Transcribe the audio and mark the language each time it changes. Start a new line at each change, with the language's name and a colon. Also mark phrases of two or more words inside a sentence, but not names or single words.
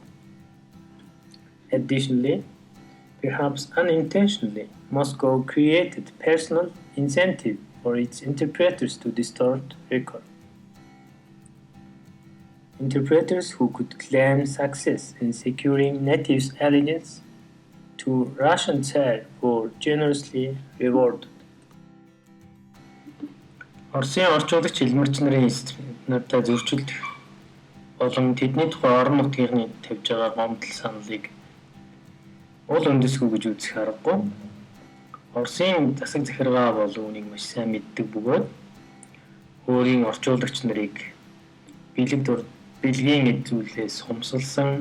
English: Additionally, perhaps unintentionally, Moscow created personal incentive for its interpreters to distort record. Interpreters who could claim success in securing natives' allegiance to Russian Tsar were generously rewarded.
Mongolian: Оросын орчуулагч хилмэрч нарын нартай зөрчилдөх болон тэдний тухай орон нутгийн тавьж байгаа гомдол саналыг уул үндэсгүй гэж үзэх аргагүй. Оросын засаг захиргаа бол үүнийг маш сайн мэддэг бөгөөд өөрийн орчуулагч нарыг бэлгийн эзүүлээс хумсалсан,